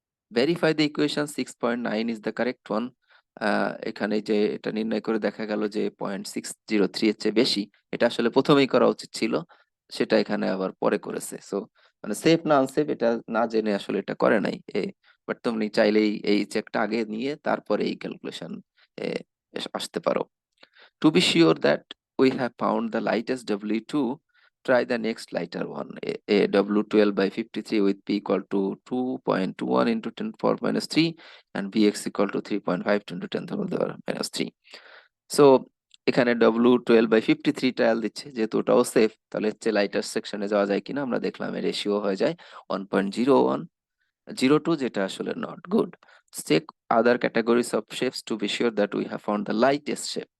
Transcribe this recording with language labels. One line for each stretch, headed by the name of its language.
Bangla: Verify the equation 6.9 is the correct one. এখানে যে এটা নির্ণয় করে দেখা গেল যে 0.603 এর চেয়ে বেশি, এটা আসলে প্রথমেই করা উচিত ছিল, সেটা এখানে আবার পরে করেছে। সো মানে সেফ না আনসেফ এটা না জেনে আসলে এটা করে নাই। বাট তুমি চাইলেই এই চেকটা আগে নিয়ে তারপরে এই ক্যালকুলেশন আসতে পারো।
English: To be sure that we have found the lightest W2, try the next lighter one. A W12/53 with P equal to 2.21 into 10 to the power minus 3 and Bx equal to 3.5 into 10 to the power minus 3.
Bangla: So এখানে W12/53 trial দিচ্ছে, যেহেতু ওটাও safe, তাহলে হচ্ছে lighter সেকশনে যাওয়া যায় কিনা আমরা দেখলাম, এর রেশিও হয়ে যায় 1.0102, যেটা আসলে not good.
English: Check other categories of shapes to be sure that we have found the lightest shape.